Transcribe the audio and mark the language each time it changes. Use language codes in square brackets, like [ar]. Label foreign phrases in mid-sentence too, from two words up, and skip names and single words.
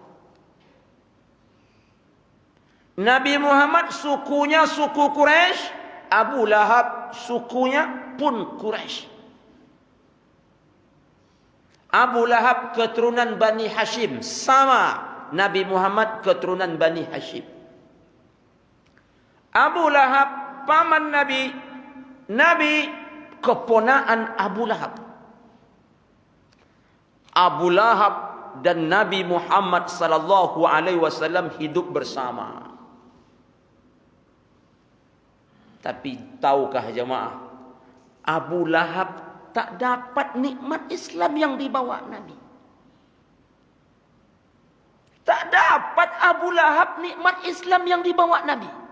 [id] Nabi Muhammad sukunya suku Quraisy. Abu Lahab sukunya pun Quraisy. Abu Lahab keturunan Bani Hashim. Sama Nabi Muhammad keturunan Bani Hashim. Abu Lahab paman Nabi. Nabi keponaan Abu Lahab. Abu Lahab dan Nabi Muhammad [ar] sallallahu alaihi wasallam [id] hidup bersama. Tapi tahukah jemaah, Abu Lahab tak dapat nikmat Islam yang dibawa Nabi. Tak dapat Abu Lahab nikmat Islam yang dibawa Nabi.